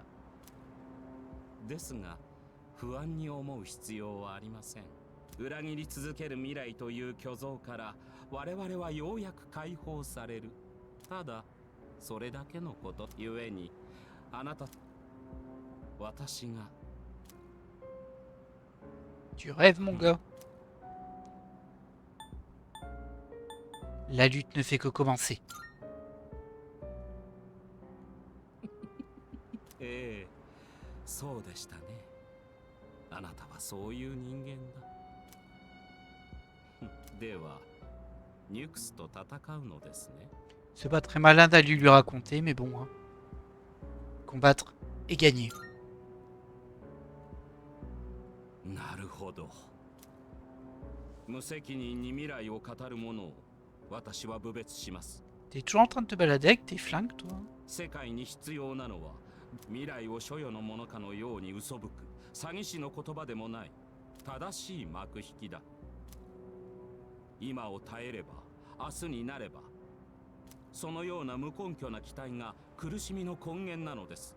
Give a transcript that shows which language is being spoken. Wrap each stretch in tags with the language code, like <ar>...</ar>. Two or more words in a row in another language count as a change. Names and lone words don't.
<ja>ですが、不安に思う必要はありません。裏切り続ける未来という虚像から我々はようやく解放される。ただ、それだけのことゆえに、あなた、私が。</ja> <fr>Tu rêves, mon gars. La lutte ne fait que commencer.</fr> <ja>ええ、そうでしたね。あなたはそういう人間だ。では、ニュクスと戦うのですね。</ja> <fr>C'est pas très malin d'aller lui raconter, mais bon. Hein. Combattre et gagner.</fr> <ja>なるほど。無責任に未来を語る者を私は侮蔑します。</ja> <fr>T'es toujours en train de te balader avec tes flingues, toi?</fr> <ja>世界に必要なのは未来を所有のものかのように嘘吹く詐欺師の言葉でもない正しい幕引きだ。今を耐えれば明日になれば、そのような無根拠な期待が苦しみの根源なのです。</ja>